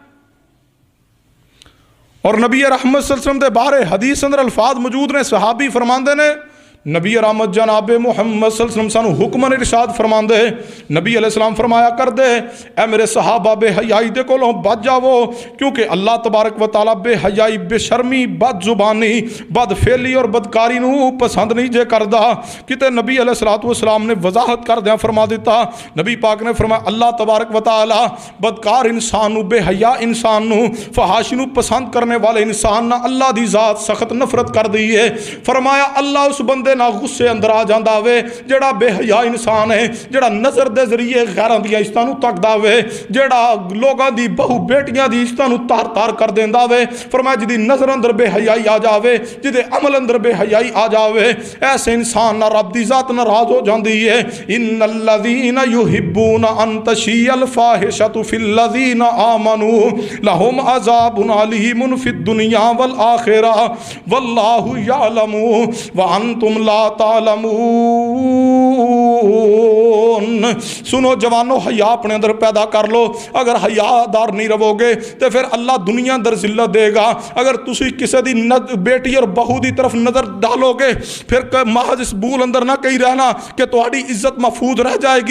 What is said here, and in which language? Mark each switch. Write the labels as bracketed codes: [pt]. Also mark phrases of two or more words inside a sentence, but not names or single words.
[pa] اور نبی رحمت [ar] صلی اللہ علیہ وسلم [pa] دے بارے حدیث اندر الفاظ موجود نے، صحابی فرماندے نے نبی رحمت جناب محمد [ar] صلی اللہ علیہ وسلم [pa] سانو حکم ارشاد فرماندے، نبی [ar] علیہ السلام [pa] فرمایا کر دے اے میرے صحابہ بے حیائی دے کولوں بچ جاؤ، کیونکہ [ar] اللہ تبارک و تعالیٰ [pa] بے حیائی، بے شرمی، بد زبانی، بد فعلی اور بدکاری نو پسند نہیں جے کردا۔ کتے نبی [ar] علیہ السلام [pa] نے وضاحت کر دیا فرما دیتا، نبی پاک نے فرمایا [ar] اللہ تبارک و تعالیٰ [pa] بدکار انسان نو، بے حیا انسان نو، فحاشی نو پسند کرنے والے انسان نہ اللہ دی ذات سخت نفرت کر دی ہے۔ فرمایا اللہ اس بندے نہ غصے اندر آ جاندا وے جڑا بے حیا انسان ہے، جڑا نظر دے ذریعے غیراں دی عزتاں نو تکدا وے، جڑا لوگاں دی بہو بیٹیاں دی عزتاں نو تار تار کر دیندا وے۔ فرمایا جدی نظر اندر بے حیائی آ جاوے، جدے عمل اندر بے حیائی آ جاوے، ایسے انسان نہ رب دی ذات ناراض ہو جاندی ہے۔ [ar] ان الذین یحبون ان تشیع الفاحشۃ فی الذین آمنوا لهم عذاب علیم فی الدنیا والآخرہ واللہ یعلم وانتم لا تعلمون۔ [pa] سنو جوانو، حیا اپنے اندر پیدا کر لو۔ [ur] اگر حیا دار نہیں رہو گے تو پھر اللہ دنیا اندر ذلت دے گا۔ [pa] اگر تسی کسی دی بیٹی اور بہو دی طرف نظر ڈالو گے، پھر محض اس بول اندر نہ کہیں رہنا کہ تہاڈی عزت محفوظ رہ جائے گی۔